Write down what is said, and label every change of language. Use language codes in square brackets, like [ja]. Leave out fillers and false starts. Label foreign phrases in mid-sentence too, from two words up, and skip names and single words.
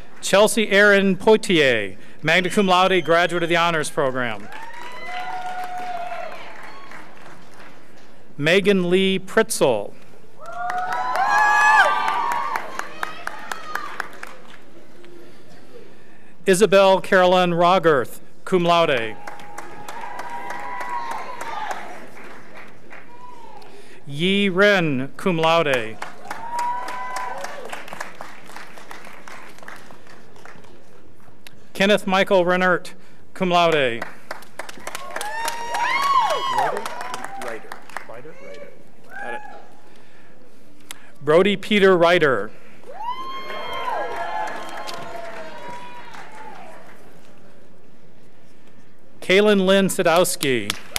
[en] Chelsea Erin Poitier, [la] magna cum laude, [en] graduate of the Honors Program. Megan Lee Pritzel. Isabel Carolyn Rogerth, [la] cum laude. [en] Yi Ren, [la] cum laude. [en] Kenneth Michael Rennert, [la] cum laude. [en] Writer. Got it. Brody Peter Ryder. Kaylin Lynn Sadowski.